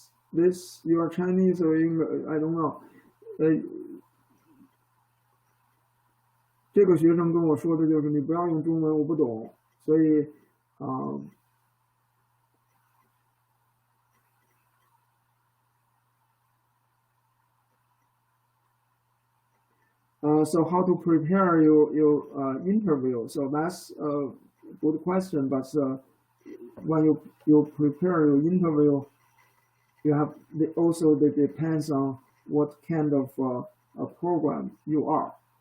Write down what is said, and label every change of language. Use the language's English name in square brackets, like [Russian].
[English] This you are Chinese or English? I don't know. [Chinese] 这个学生跟我说的就是你不要用中文，我不懂，所以 [English] So how to prepare your interview? So that's a good question. But when you prepare your interview, you have also that depends on what kind of a program you are.